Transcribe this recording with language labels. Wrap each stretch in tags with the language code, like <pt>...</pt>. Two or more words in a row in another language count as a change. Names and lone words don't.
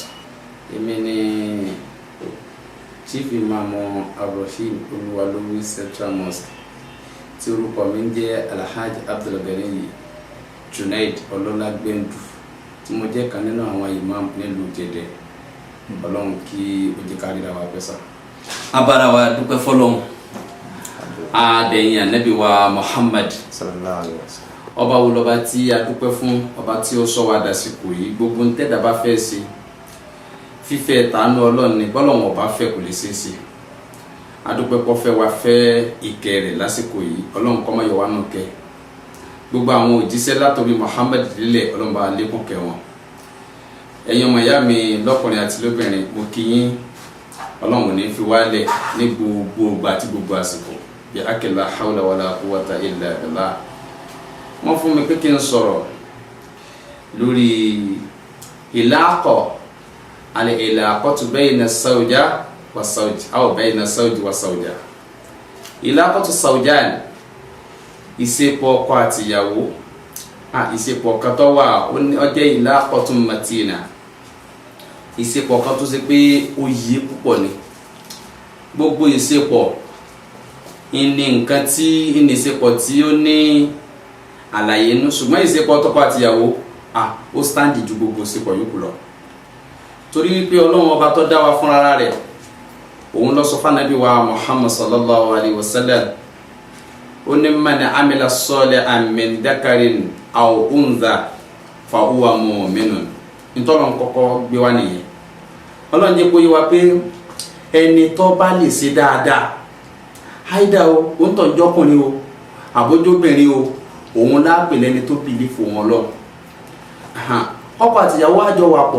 <yo>Èmi ni Chief Imam Abdulrasheed Oluwalowi Central Mosque tí orúkọ mi ń jẹ́ Alhaji Abdulgani Junaid Ololagbendu tí mo jẹ́ kan nínú àwọn imam nílùú Jẹ̀dẹ̀. Ọlọ́run kí ó jẹ́ ká ríra wa pẹ́ sà. Abára wa dúpẹ́ fọ́lọ́run. Adẹ̀yìn Ànábì wa Muhammad</yo> <ar>صلى الله عليه وسلم.</ar> <yo>Ọba wo lọba tí a dúpẹ́ fún, ọba tí ó sọ wá dàsìkò yìí. Gbogbo ń tẹ́dà bá fẹ́ sí fífẹ́ tàánú Ọlọ́run ni bọ́lọ́run ọba fẹ́ kò lè ṣeé ṣe. A dúpẹ́ pọ́ fẹ́ wá fẹ́ ìkẹ́ rẹ̀ lásìkò yìí. Ọlọ́run kó má yọ wá nù kẹ́. Gbogbo àwọn òjíṣẹ́ látòrí Muhammad lílẹ̀ Ọlọ́run bá lékún kẹ́ wọn. Ẹ̀yin ọmọ ìyá mi lọ́kùnrin àti lóbìnrin, mo kí yín. Ọlọ́run ní fi wálẹ̀ ní gbogbo ìgbà àti gbogbo àsìkò.</yo> <ar>Bí akila حول ولا قوة إلا بالله.</ar> <yo>Wọ́n fún mi pé kí n sọ̀rọ̀ lórí</yo> <ar>العلاقة بين الزوجة والزوج أو بين الزوج والزوجة. علاقة الزوجين,</ar> <yo>ìṣepọ̀ ọkọ àti ìyàwó. Ìṣepọ̀ kan tó wà ó jẹ́</yo> <ar>علاقة متينة.</ar> <yo>Ìṣepọ̀ kan tó ṣe pé ó yí púpọ̀ ni. Gbogbo ìṣepọ̀ ìní nǹkan tí ìṣepọ̀ tí ó ní àlàyé inú, ṣùgbọ́n ìṣepọ̀ tọkọ àti ìyàwó ó stáǹdì ju gbogbo ìṣepọ̀ yòókù lọ. Torí wípé Ọlọ́run ọba tó dá wa fún ara rẹ̀, òun ló sọ fún Ànábì wa Muhammad</yo> <ar>صلى الله عليه وسلم, ó ní من عمل صالحا من ذكر أو أنثى فهو مؤمن.</ar> <yo>Ìtọ́lọ́run kọ́kọ́ gbé wá nìyẹn. Ọlọ́run jẹ́ kó yé wa pé ẹni tó bá lè ṣe dáadáa, haida o, ó ń tọ́jú ọkùnrin o, àbójóbìnrin o, òun lápè lẹ́ni tó bìlífù wọn lọ. Ọkọ àti ìyàwó àjọ wà pọ̀.</yo>